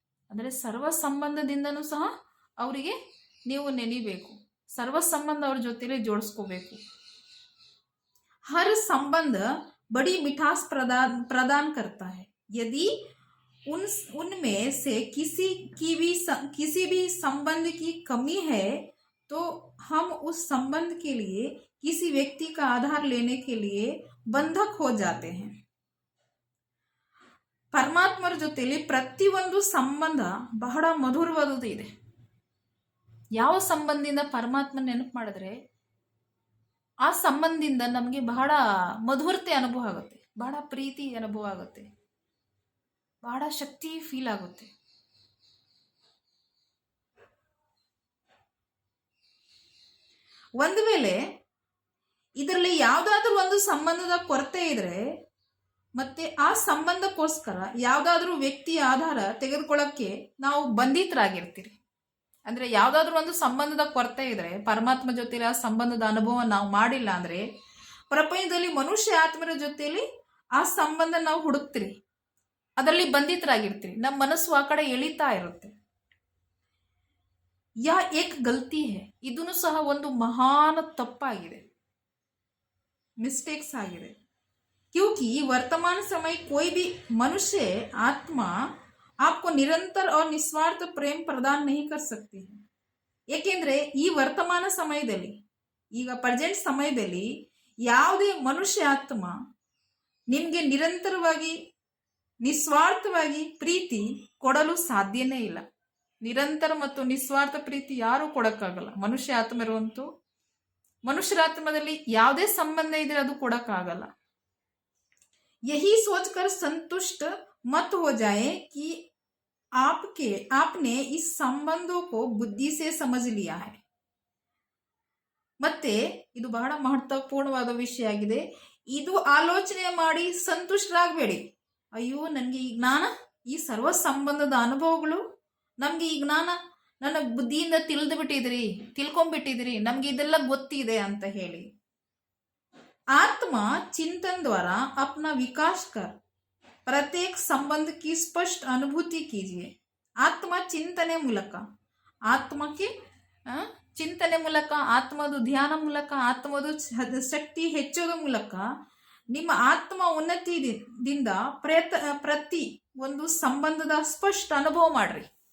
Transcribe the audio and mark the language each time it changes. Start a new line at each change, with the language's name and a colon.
Kannada: ಅಂದರೆ ಸರ್ವ ಸಂಬಂಧದಿಂದನೂ ಸಹ ಅವರಿಗೆ ನೀವು ನೆನಿಬೇಕು, ಸರ್ವ ಸಂಬಂಧ ಅವ್ರ ಜೊತೆಲಿ जोड़स्कोಬೇಕು.
Hindi: हर संबंध बड़ी मिठास प्रदान करता है. यदि उनमें से किसी भी संबंध की कमी है तो हम उस संबंध के लिए किसी व्यक्ति का आधार लेने के लिए बंधक हो जाते हैं.
Kannada: ಪರಮಾತ್ಮರ ಜೊತೆಯಲ್ಲಿ ಪ್ರತಿಯೊಂದು ಸಂಬಂಧ ಬಹಳ ಮಧುರವಾದದ್ದು ಇದೆ. ಯಾವ ಸಂಬಂಧದಿಂದ ಪರಮಾತ್ಮ ನೆನಪು ಮಾಡಿದ್ರೆ ಆ ಸಂಬಂಧದಿಂದ ನಮಗೆ ಬಹಳ ಮಧುರತೆ ಅನುಭವ ಆಗುತ್ತೆ, ಬಹಳ ಪ್ರೀತಿ ಅನುಭವ ಆಗುತ್ತೆ, ಬಹಳ ಶಕ್ತಿ ಫೀಲ್ ಆಗುತ್ತೆ. ಒಂದು ವೇಳೆ ಇದರಲ್ಲಿ ಯಾವುದಾದ್ರೂ ಒಂದು ಸಂಬಂಧದ ಕೊರತೆ ಇದ್ರೆ ಮತ್ತೆ ಆ ಸಂಬಂಧಕ್ಕೋಸ್ಕರ ಯಾವುದಾದ್ರೂ ವ್ಯಕ್ತಿಯ ಆಧಾರ ತೆಗೆದುಕೊಳ್ಳೋಕ್ಕೆ ನಾವು ಬಂಧಿತರಾಗಿರ್ತೀರಿ. ಅಂದರೆ ಯಾವುದಾದ್ರೂ ಒಂದು ಸಂಬಂಧದ ಕೊರತೆ ಇದ್ರೆ, ಪರಮಾತ್ಮ ಜೊತೆಲಿ ಆ ಸಂಬಂಧದ ಅನುಭವ ನಾವು ಮಾಡಿಲ್ಲ ಅಂದರೆ, ಪ್ರಪಂಚದಲ್ಲಿ ಮನುಷ್ಯ ಆತ್ಮರ ಜೊತೆಯಲ್ಲಿ ಆ ಸಂಬಂಧ ನಾವು ಹುಡುಕ್ತೀರಿ, ಅದರಲ್ಲಿ ಬಂಧಿತರಾಗಿರ್ತೀರಿ. ನಮ್ಮ ಮನಸ್ಸು ಆ ಕಡೆ ಎಳಿತಾ ಇರುತ್ತೆ.
Hindi: ಯಾ ಏಕ್ ಗಲ್ತಿ ಹೇ,
Kannada: ಇದನ್ನು ಸಹ ಒಂದು ಮಹಾನ್ ತಪ್ಪಾಗಿದೆ, ಮಿಸ್ಟೇಕ್ಸ್ ಆಗಿದೆ.
Hindi: क्योंकि वर्तमान समय कोई भी मनुष्य आत्मा आपको निरंतर और निस्वार्थ प्रेम प्रदान नहीं कर सकती है.
Kannada: ಏಕೆಂದರೆ ಈ ವರ್ತಮಾನ ಸಮಯದಲ್ಲಿ, ಈಗ ಪ್ರೆಸೆಂಟ್ ಸಮಯದಲ್ಲಿ ಯಾವುದೇ ಮನುಷ್ಯ ಆತ್ಮ ನಿಮಗೆ ನಿರಂತರವಾಗಿ ನಿಸ್ವಾರ್ಥವಾಗಿ ಪ್ರೀತಿ ಕೊಡಲು ಸಾಧ್ಯನೇ ಇಲ್ಲ. ನಿರಂತರ ಮತ್ತು ನಿಸ್ವಾರ್ಥ ಪ್ರೀತಿ ಯಾರೂ ಕೊಡೋಕ್ಕಾಗಲ್ಲ. ಮನುಷ್ಯ ಆತ್ಮ ಇರುವಂತೂ ಮನುಷ್ಯರ ಆತ್ಮದಲ್ಲಿ ಯಾವುದೇ ಸಂಬಂಧ ಇದ್ರೆ ಅದು ಕೊಡೋಕ್ಕಾಗಲ್ಲ.
Hindi: यही सोचकर संतुष्ट मत हो जाए कि आपने इस संबंधों को बुद्धि से समझ लिया है.
Kannada: ಮತ್ತೆ ಇದು ಬಹಳ ಮಹತ್ವಪೂರ್ಣವಾದ ವಿಷಯ ಆಗಿದೆ. ಇದು ಆಲೋಚನೆ ಮಾಡಿ ಸಂತುಷ್ಟರಾಗಬೇಡಿ. ಅಯ್ಯೋ, ನನಗೆ ಈ ಜ್ಞಾನ, ಈ ಸರ್ವ ಸಂಬಂಧದ ಅನುಭವಗಳು ನಮಗೆ ಈ ಜ್ಞಾನ ನನ್ನ ಬುದ್ಧಿಯಿಂದ ತಿಳ್ಕೊಂಡ್ಬಿಟ್ಟಿದ್ರಿ, ನಮ್ಗೆ ಇದೆಲ್ಲ ಗೊತ್ತಿದೆ ಅಂತ ಹೇಳಿ.
Hindi: आत्मा चिंतन द्वारा अपना विकास कर प्रत्येक संबंध की स्पष्ट अनुभूति कीजिए.
Kannada: ಆತ್ಮ ಚಿಂತನೆ ಮೂಲಕ, ಆತ್ಮಕ್ಕೆ ಚಿಂತನೆ ಮೂಲಕ, ಆತ್ಮದ ಧ್ಯಾನ ಮೂಲಕ, ಆತ್ಮದ ಶಕ್ತಿ ಹೆಚ್ಚೋದ ಮೂಲಕ ನಿಮ್ಮ ಆತ್ಮ ಉನ್ನತಿದಿಂದ ಪ್ರತಿ ಒಂದು ಸಂಬಂಧದ ಸ್ಪಷ್ಟ ಅನುಭವ ಮಾಡ್ರಿ.